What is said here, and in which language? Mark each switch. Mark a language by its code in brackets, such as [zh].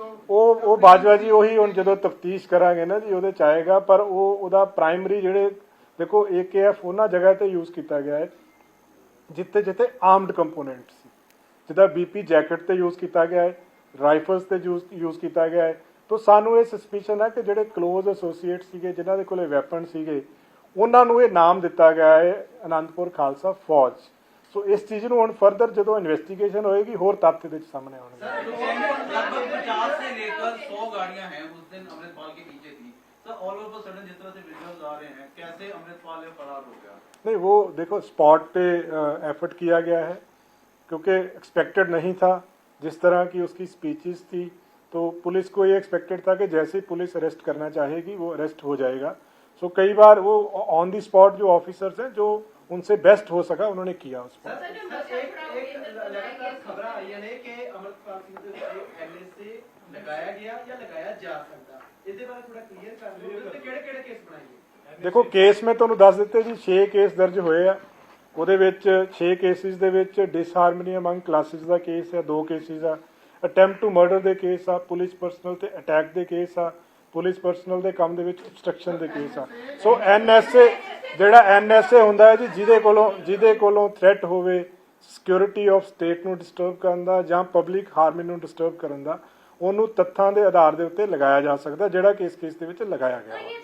[pa] ਉਹ ਬਾਜਵਾ ਜੀ ਉਹੀ ਹੁਣ ਜਦੋਂ ਤਫਤੀਸ਼ ਕਰਾਂਗੇ ਨਾ ਜੀ ਉਹਦੇ ਚ ਆਏਗਾ, ਪਰ ਉਹਦਾ ਪ੍ਰਾਇਮਰੀ ਜਿਹੜੇ देखो AKF ਉਹਨਾਂ ਜਗ੍ਹਾ ਤੇ ਯੂਜ਼ ਕੀਤਾ ਗਿਆ ਹੈ ਜਿੱਥੇ ਜਿੱਥੇ ਆਰਮਡ ਕੰਪੋਨੈਂਟ ਸੀ, ਜਿੱਦਾਂ BP ਜੈਕਟ ਤੇ ਯੂਜ਼ ਕੀਤਾ ਗਿਆ ਹੈ, ਰਾਈਫਲਸ ਤੇ ਯੂਜ਼ ਕੀਤਾ ਗਿਆ ਹੈ। [hi] तो सानू ये सस्पिशन है कि [pa] ਜਿਹੜੇ क्लोज एसोसीएट ਸੀਗੇ ਜਿਨ੍ਹਾਂ ਦੇ ਕੋਲੇ ਵੈਪਨ ਸੀਗੇ ਉਹਨਾਂ ਨੂੰ ਇਹ ਨਾਮ ਦਿੱਤਾ ਗਿਆ ਹੈ ਅਨੰਦਪੁਰ ਖਾਲਸਾ ਫੌਜ। ਸੋ ਇਸ ਚੀਜ਼ ਨੂੰ ਹੁਣ ਫਰਦਰ ਜਦੋਂ ਇਨਵੈਸਟੀਗੇਸ਼ਨ ਹੋਏਗੀ ਹੋਰ ਤੱਥ ਇਹਦੇ ਵਿੱਚ ਸਾਹਮਣੇ ਆਉਣਗੇ। [hi] लगभग 50 से लेकर 100 गाड़ियां हैं उस दिन अमृतपाल के पीछे थी, sir all of a sudden जिस तरह से वीडियोस आ रहे हैं, कैसे अमृतपाल फरार हो गया? नहीं वो देखो स्पॉट पे एफर्ट किया गया है क्योंकि एक्सपेक्टेड नहीं था जिस तरह की उसकी स्पीचेस थी, तो पुलिस को ये एक्सपेक्टेड था कि जैसे ही पुलिस अरेस्ट करना चाहेगी वो अरेस्ट हो जाएगा। सो कई बार वो ऑन दी स्पॉट जो ऑफिसर्स हैं जो उनसे बेस्ट हो सका उन्होंने किया उस पर। खबर आई है कि अमृतपाल सिंह से लगाया गया या लगाया जा सकता, इसके बारे थोड़ा क्लियर कर दो कि [pa] ਕਿਹੜੇ [hi] केस बनाए। देखो केस में [pa] ਤੁਹਾਨੂੰ ਦੱਸ ਦਿੱਤੇ ਜੀ 6 ਕੇਸ ਦਰਜ ਹੋਏ ਆ, ਉਹਦੇ ਵਿੱਚ 6 ਕੇਸਿਸ ਦੇ ਵਿੱਚ ਡਿਸਹਾਰਮਨੀ ਅਮੰਗ ਕਲਾਸਿਸ ਦਾ ਕੇਸ ਹੈ, 2 ਕੇਸਿਸ ਆ ਅਟੈਂਪਟ ਟੂ ਮਰਡਰ ਦੇ ਕੇਸ ਆ, ਪੁਲਿਸ ਪਰਸਨਲ ਤੇ ਅਟੈਕ ਦੇ ਕੇਸ ਆ, ਪੁਲਿਸ ਪਰਸਨਲ ਦੇ ਕੰਮ ਦੇ ਵਿੱਚ obstruction ਦੇ ਕੇਸ ਆ। ਸੋ NSA ਜਿਹੜਾ NSA ਹੁੰਦਾ ਹੈ ਜੀ, ਜਿਹਦੇ ਕੋਲੋਂ ਥ੍ਰੈਟ ਹੋਵੇ ਸਿਕਿਉਰਿਟੀ ਆਫ ਸਟੇਟ ਨੂੰ ਡਿਸਟਰਬ ਕਰਨ ਦਾ ਜਾਂ ਪਬਲਿਕ ਹਾਰਮਨੀ ਨੂੰ ਡਿਸਟਰਬ ਕਰਨ ਦਾ, ਉਹਨੂੰ ਤੱਥਾਂ ਦੇ ਆਧਾਰ ਦੇ ਉੱਤੇ ਲਗਾਇਆ ਜਾ ਸਕਦਾ, ਜਿਹੜਾ ਕਿ ਇਸ ਕੇਸ ਦੇ ਵਿੱਚ ਲਗਾਇਆ ਗਿਆ।